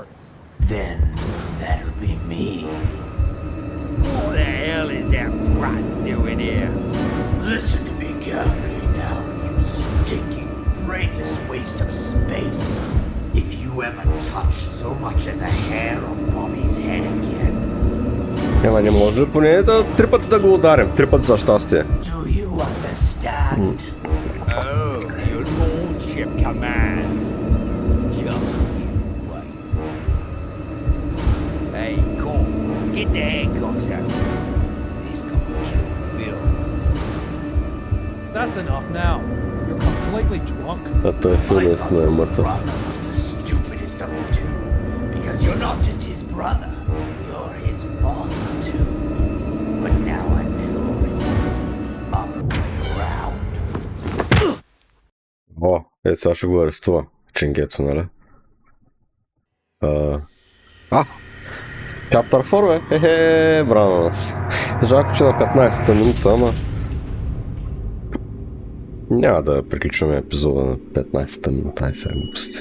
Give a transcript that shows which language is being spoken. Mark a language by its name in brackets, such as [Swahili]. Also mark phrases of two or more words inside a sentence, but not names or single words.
[English] Then that'll be me. What the hell is that rat doing here? Listen to me carefully now, you stinking, brainless waste of space. If you ever touch so much as a hair on Bobby's head again, [Bulgarian] Ема не може ли поне три пъти да го ударим? Три пъти за щастие. [English] do you understand? Oh, your lordship commands. Just you wait. Hey, Cole, get the handcuffs out. This gonna kill That's enough now. You're completely drunk. [Bulgarian] А той [English] My [Bulgarian] наистина е [English] fucking [Bulgarian] мъртъв. [English] brother was the stupidest of the two. Because you're not just his brother, you're his father too. But now I'm sure it must be the other way around. [Bulgarian] О, сега ще го арестува. Ченгето, нали? Chapter 4, бе! Хе-хе, браво на нас. Жалко, че на 15-та минута, ама... Няма да приключваме епизода на 15-та минута, ай сега глупости.